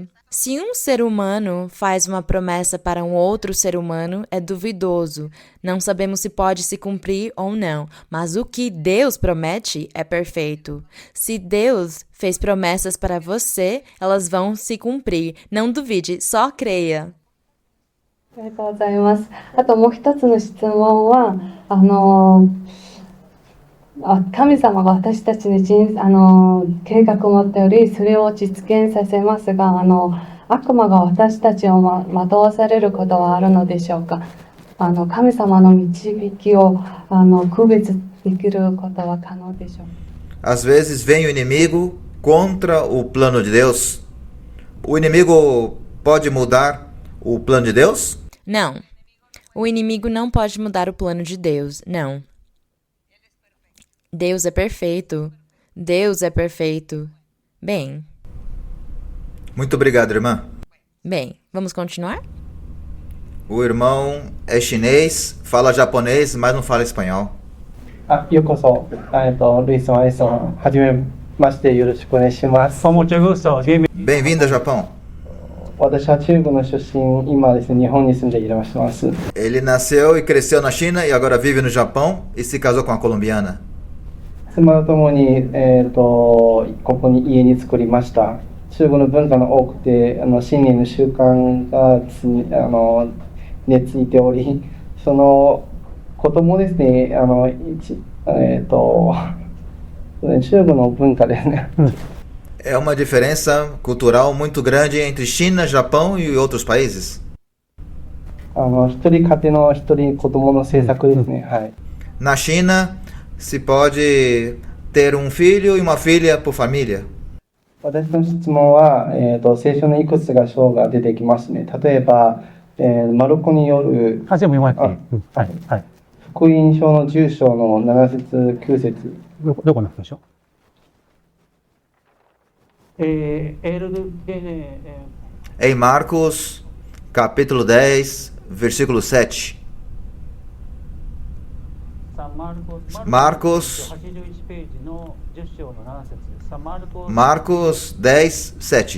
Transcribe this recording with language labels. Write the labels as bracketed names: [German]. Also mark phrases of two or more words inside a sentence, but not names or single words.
[Portuguese] Se um ser humano faz uma promessa para um outro ser humano, é duvidoso. Não sabemos se pode se cumprir ou não, mas o que Deus promete é perfeito. Se Deus fez promessas para você, elas vão se cumprir. Não duvide, só creia. [Japanese] ありがとうございます。あともう一つの質問は神様が私たちに計画を持っており、それを実現させますが、悪魔が私たちを惑わされることはあるのでしょうか。神様の導きを区別できることは可能でしょうか。 [Portuguese] Às vezes vem o inimigo contra o plano de Deus. O inimigo pode mudar o plano de Deus? Não. O inimigo não pode mudar o plano de Deus, não. Deus é perfeito. Deus é perfeito. Bem. Muito obrigado, irmã. Bem, vamos continuar? O irmão é chinês, fala japonês, mas não fala espanhol. [Japanese] ようこそ、ルイスのアイスをはじめましてよろしくお願いします。 [Spanish] Con mucho gusto. [Portuguese] Bem-vindo ao Japão. [Japanese] 私は中国の出身、今ですね、日本に住んでいらっしゃいます。 [Portuguese] Ele nasceu e cresceu na China e agora vive no Japão e se casou com a colombiana. [Japanese] 妻と共に、ここに家に作りました。中国の文化の多くて、新年の習慣が根付いており、その子供ですね、中国の文化ですね。 [Portuguese] É uma diferença cultural muito grande entre China, Japão e outros países. [Japanese] 一人家庭の一人子供の政策ですね。はい。 [Portuguese] Na China, se pode ter um filho e uma filha por família. [Japanese] 私の質問は、聖書のいくつか章が出てきますね。例えば、マルコによる [Portuguese] Ah, sim, muito bem. [Japanese] Hai. 福音書の10章の7節9節。どこの福音書 [Portuguese] Em Marcos, capítulo 10, versículo 7. Marcos 10, 7.